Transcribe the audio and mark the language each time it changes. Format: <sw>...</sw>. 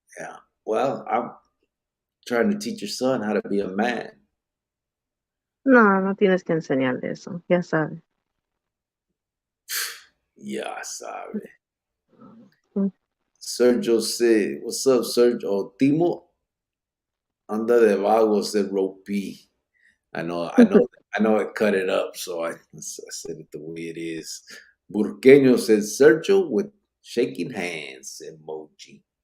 <en>yeah. Well, I'm trying to teach your son how to be a man.</en> <es>No, no tienes que enseñarle eso, ya sabe. Ya sabe. Mm,</es> <en>Sergio said, "What's up, Sergio? Oh, Timo anda de vago," said Rope. I know. I cut it up, so I said it the way it is. Burqueño said Sergio with shaking hands emoji.</en>